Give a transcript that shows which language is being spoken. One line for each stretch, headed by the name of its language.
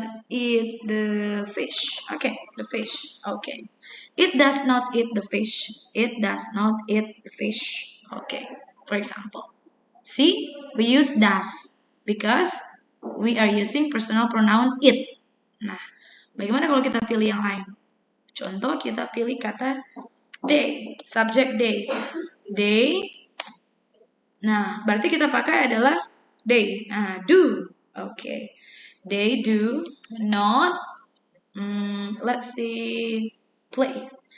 English: Eat the fish. Okay, the fish. Okay. It does not eat the fish. It does not eat the fish. Okay, for example. See, we use does because we are using personal pronoun it.
Indonesian: Nah, bagaimana kalau kita pilih yang lain? Contoh, kita pilih kata they, subject they. They. Nah, berarti kita pakai adalah they.
English: Nah, do. Okay. They do not, let's see, play.